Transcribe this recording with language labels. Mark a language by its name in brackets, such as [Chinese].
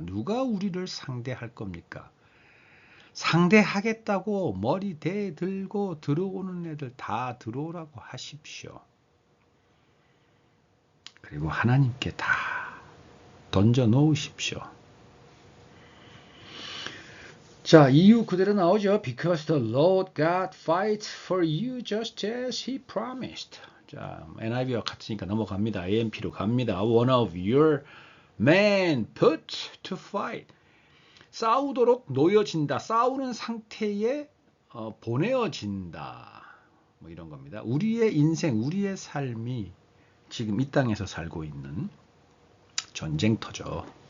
[Korean] 누가 우리를 상대할 겁니까? 상대하겠다고 머리 대들고 들어오는 애들 다 들어오라고 하십시오. 그리고 하나님께 다 던져 놓으십시오. 자, 이유 그대로 나오죠. [English] Because the Lord God fights for you just as He promised. [Korean] 자, NIV와 같으니까 넘어갑니다. AMP로 갑니다. [English] One of your men put to fight. [Korean] 싸우도록 놓여진다. 싸우는 상태에 보내어진다. 뭐 이런 겁니다. 우리의 인생, 우리의 삶이 지금 이 땅에서 살고 있는 전쟁터죠.